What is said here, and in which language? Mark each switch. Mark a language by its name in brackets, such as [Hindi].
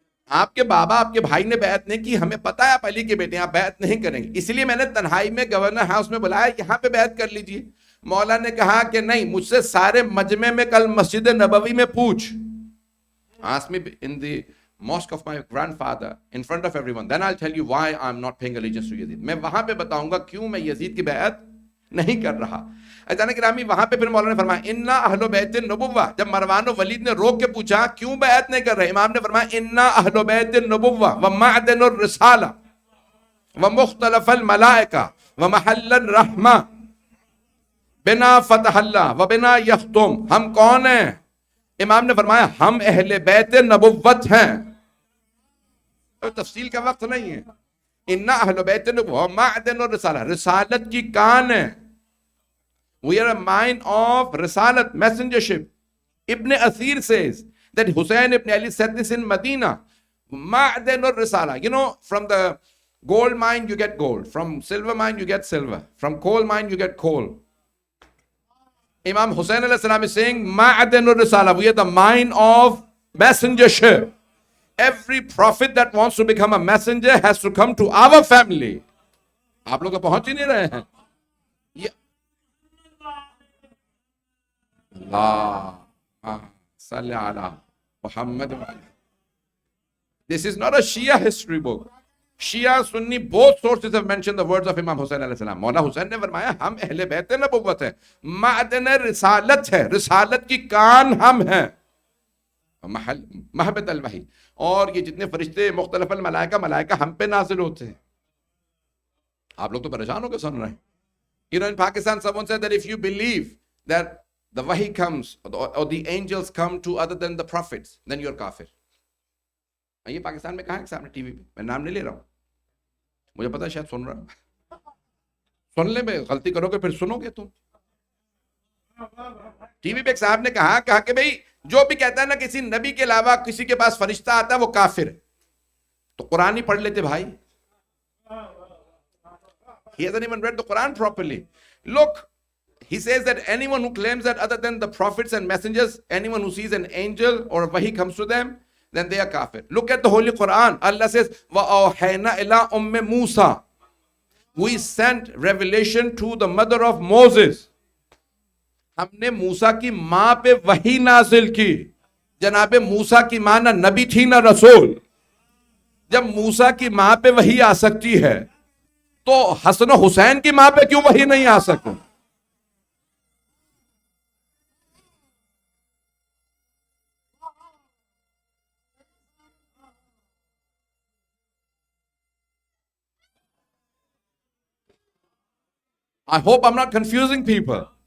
[Urdu] آپ کے بابا، آپ کے بھائی نے بیعت نہیں کی، ہمیں پتہ ہے آپ علی کے بیٹے ہیں، آپ بیعت نہیں کریں گے، اس لیے میں نے تنہائی میں گورنر ہاؤس میں بلایا، یہاں پہ بیعت کر لیجئے. مولا نے کہا کہ نہیں، مجھ سے سارے مجمع میں کل مسجد نبوی میں پوچھ. [English] Ask me in the mosque of my grandfather in front of everyone, then I'll tell you why I'm not paying allegiance to Yazid. [Urdu] میں وہاں پہ بتاؤں گا کیوں میں یزید کی بیعت نہیں کر رہا. عزیزان گرامی وہاں پہ پھر مولانا نے فرمایا [Arabic] انا اہل بیت النبوہ. [Urdu] جب مروان و ولید نے روک کے پوچھا کیوں بیعت نہیں کر رہے، امام نے فرمایا [Arabic] انا اہل بیت النبوہ ومعدن الرسالہ ومختلف الملائکہ ومحل الرحمہ بنا فتح اللہ وبنا یختم. [Urdu] ہم کون ہیں؟ امام نے فرمایا ہم اہل بیت نبوت ہیں. تفصیل کا وقت نہیں ہے. [Arabic] انا اہل بیت النبوہ ومعدن الرسالہ، [Urdu] رسالت کی کان ہے. [English] We are a mine of risalat, messengership. Ibn Asir says that Hussein ibn Ali said this in Medina. [Arabic] Ma'dan al-risala. [English] You know, from the gold mine you get gold. From silver mine you get silver. From coal mine you get coal. Imam Hussein alayhi salam is saying, [Arabic] Ma'dan al-risala. [English] We are the mine of messengership. Every prophet that wants to become a messenger has to come to our family. [Urdu] آپ لوگ پہنچ ہی نہیں رہے ہیں. [Arabic] اللہ صلی علی محمد. [English] This is not a Shia history book. Shia, Sunni, both sources have mentioned the words of Imam Hussain alayhi salam. [Urdu] مولا حسین نے فرمایا ہم اہل بیت نبوت ہیں، معدن رسالت ہے، رسالت کی کان ہم ہیں، [Arabic] محل محبت الوحی. [Urdu] اور یہ جتنے فرشتے مختلف الملائکہ، ملائکہ ہم پہ نازل ہوتے ہیں. آپ لوگ تو پریشان ہو کے سن رہے ہیں. [English] You know, in Pakistan, someone said that if you believe that the wahi comes or the angels come to other than the prophets, then you're kafir. [Urdu] یہ پاکستان میں کہا ہے صاحب نے ٹی وی پہ، میں نام نہیں لے رہا ہوں، مجھے پتا ہے شاید سن رہا ہوں. سن لے، میں غلطی کرو گے پھر سنو گے تم. ٹی وی پہ ایک صاحب نے کہا کہ بھئی جو بھی کہتا ہے نا کسی نبی کے علاوہ کسی کے پاس فرشتہ آتا ہے وہ کافر ہے. تو قرآن ہی پڑھ لیتے بھائی. [English] He hasn't even read the Quran properly. Look, he says that anyone who claims that other than the prophets and messengers, anyone who sees an angel or wahi comes to them, then they are kafir. Look at the Holy Quran. Allah says, [Arabic] وَأَوْحَيْنَا إِلَىٰ أُمِّ مُوسَىٰ. [English] We sent revelation to the mother of Moses. [Urdu] ہم نے موسیٰ کی ماں پہ وحی نازل کی. جناب موسیٰ کی ماں نہ نبی تھی نہ رسول. جب موسیٰ کی ماں پہ وحی آ سکتی ہے تو حسن و حسین کی ماں پہ کیوں وحی نہیں آ سکتی؟ [English] I hope I'm not confusing people.